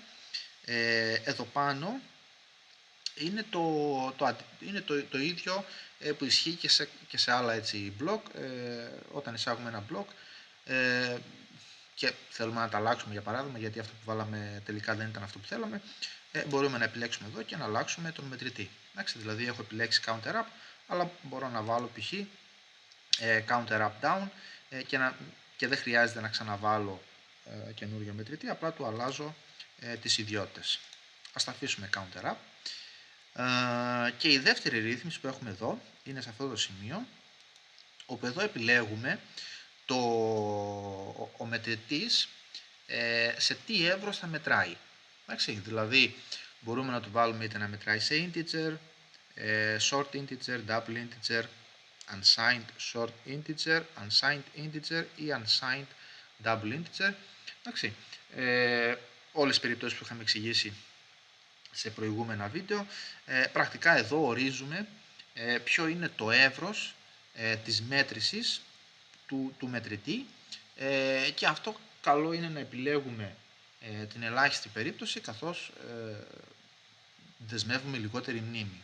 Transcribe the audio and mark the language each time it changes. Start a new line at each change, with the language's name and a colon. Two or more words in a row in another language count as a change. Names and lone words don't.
Greek: Εδώ πάνω είναι το ίδιο που ισχύει και σε άλλα έτσι μπλοκ. Όταν εισάγουμε ένα μπλοκ και θέλουμε να τα αλλάξουμε, για παράδειγμα, γιατί αυτό που βάλαμε τελικά δεν ήταν αυτό που θέλαμε, μπορούμε να επιλέξουμε εδώ και να αλλάξουμε τον μετρητή. Εντάξει, δηλαδή έχω επιλέξει
English: counter up,
Greek: αλλά μπορώ να βάλω π.χ.
English: counter up down
Greek: και δεν χρειάζεται να ξαναβάλω καινούριο μετρητή, απλά του αλλάζω τις ιδιότητες. Ας τα αφήσουμε
English: counter up.
Greek: Και η δεύτερη ρύθμιση που έχουμε εδώ είναι σε αυτό το σημείο, όπου εδώ επιλέγουμε ο μετρητής σε τι εύρος θα μετράει. Εντάξει, δηλαδή μπορούμε να του βάλουμε είτε να μετράει σε
English: integer, short integer, double integer, unsigned short integer, unsigned integer
Greek: ή
English: unsigned double integer.
Greek: Εντάξει, όλες τις περιπτώσεις που είχαμε εξηγήσει σε προηγούμενα βίντεο. Πρακτικά εδώ ορίζουμε ποιο είναι το εύρος της μέτρησης του μετρητή, και αυτό καλό είναι να επιλέγουμε την ελάχιστη περίπτωση, καθώς δεσμεύουμε λιγότερη μνήμη.